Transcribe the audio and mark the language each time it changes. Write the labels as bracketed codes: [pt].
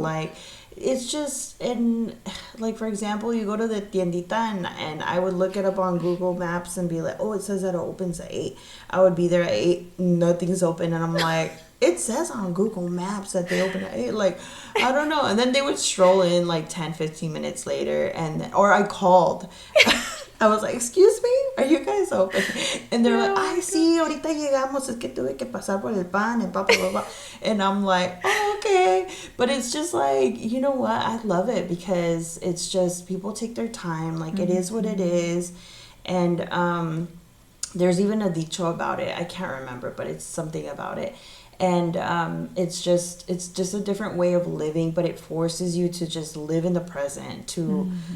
[en] Like it's just in like for example, you go to the tiendita and I would look it up on Google Maps and be like, oh, it says that it opens at 8. I would be there at 8, nothing's open, and I'm like. It says on Google Maps that they open at 8. Like, I don't know. And then they would stroll in like 10, 15 minutes later. Or I called. I was like, excuse me, are you guys open? And they're like, Oh ay, my god. [es] sí, ahorita llegamos, es que tuve que pasar por el pan [en] and blah, blah, blah, blah. And I'm like, oh, okay. But it's just like, you know what? I love it because it's just people take their time. Like, it is what it Mhm. is. And there's even a dicho about it. I can't remember, but it's something about it. And it's just a different way of living, but it forces you to just live in the present, to